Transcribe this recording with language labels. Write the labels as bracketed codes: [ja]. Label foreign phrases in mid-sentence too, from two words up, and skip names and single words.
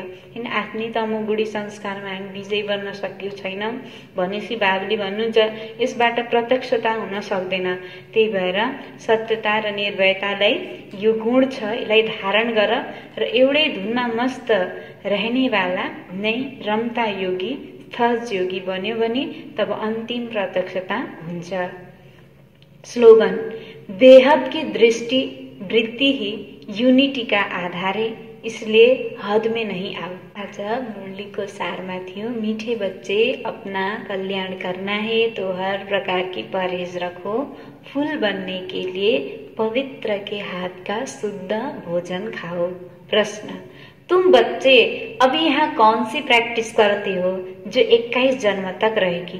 [ne] किन आफ्नै तमोगुणी संस्कारमा हामी विजय बन्न सकेको छैनौँ भनेपछि बाबुले भन्नुहुन्छ यसबाट प्रत्यक्षता हुन सक्दैन। त्यही भएर सत्यता र निर्भयतालाई यो गुण छ, यसलाई धारण गर र एउटै धुनमा मस्त रहनेवाला नै रमता योगी, सहज योगी बन्यो भने तब अन्तिम प्रत्यक्षता हुन्छ। [hi] स्लोगन, बेहद की दृष्टि वृत्ति ही यूनिटी का आधार है, इसलिए हद में नहीं आओ। [ne] आज मुरली को सारमा थियो, [hi] मीठे बच्चे अपना कल्याण करना है तो हर प्रकार की परहेज रखो, फूल बनने के लिए पवित्र के हाथ का शुद्ध भोजन खाओ। प्रश्न, तुम बच्चे अभी यहाँ कौन सी प्रैक्टिस करते हो जो 21 जन्म तक रहेगी?